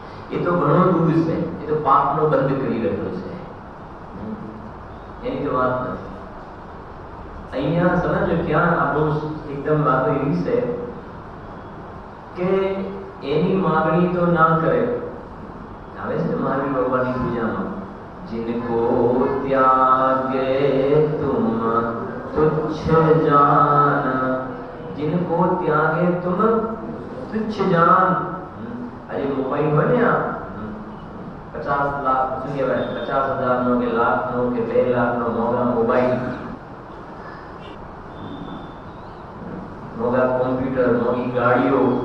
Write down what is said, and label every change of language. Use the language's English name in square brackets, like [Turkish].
[Gujarati] એ તો ઘણો દૂર છે, એ તો પાપનો બંધ કરી રહ્યો છે, એની તો વાત નથી. અહીંયા સમજો ક્યાં આપણું એકદમ વાતો એવી છે કે એની માગણી તો ના કરે. આવે છે મહાવીર ભગવાનની પૂજામાં, [Hindi] जिनको त्यागे तुम तुच्छ जान, जिनको त्यागे तुम तुच्छ जान. अरे मोबाइल हो ने 50 लाख [Gujarati] શું કહેવાય, 50,000 નો કે લાખ નો કે 2 લાખ નો મોંઘા મોબાઈલ, મોંઘા કોમ્પ્યુટર, મોંઘી ગાડીઓ.